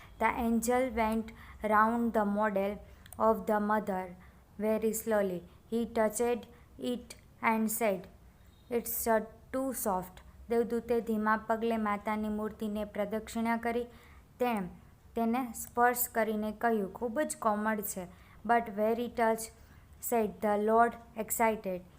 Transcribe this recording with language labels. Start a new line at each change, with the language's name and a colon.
English: The angel went round the model of the mother very slowly. He touched it and said, It's too soft.
Gujarati: દેવદૂતે ધીમા પગલે માતાની મૂર્તિને પ્રદક્ષિણા કરી. તેને સ્પર્શ કરીને કહ્યું, ખૂબ જ કોમળ છે.
English: But very touch, said the Lord, excited.